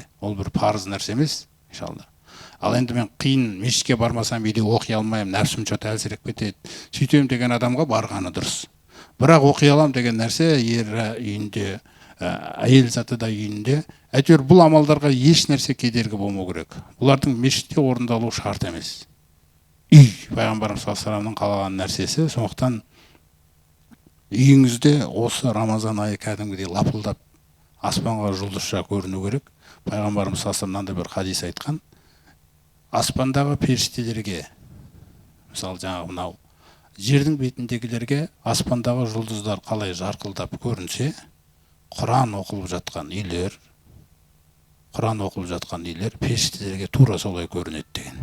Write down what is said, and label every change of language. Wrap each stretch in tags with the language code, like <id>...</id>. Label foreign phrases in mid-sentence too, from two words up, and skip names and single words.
<kk>Ол бір парыз нәрсе емес, иншалла. Ал енді мен қиын мешітке бармасам үйде оқи алмаймын, нәпсім чөт әлсіреп кетеді. Сөйтем деген адамға барғаны дұрыс. Бірақ оқи алам деген нәрсе ер үйінде, әйел заты да үйінде. Әйтеуір бұл амалдарға еш нәрсе кедергі болмау керек. Бұлардың мешітте орындалу шарт емес. Үй, пайғамбарымыз</kk> <ar>صلى الله عليه وسلم</ar> <kk>қалаған нәрсесі. Сондықтан үйіңізде осы Рамазан айы кәдімгідей лапылдап аспанға жұлдызша көріну керек. Пайғамбарымыз мынандай бір хадис айтқан: аспандағы періштелерге, мысалы жаңағы мынау жердің бетіндегілерге аспандағы жұлдыздар қалай жарқылдап көрінсе, Құран оқылып жатқан үйлер періштелерге тура солай көрінеді деген.</kk>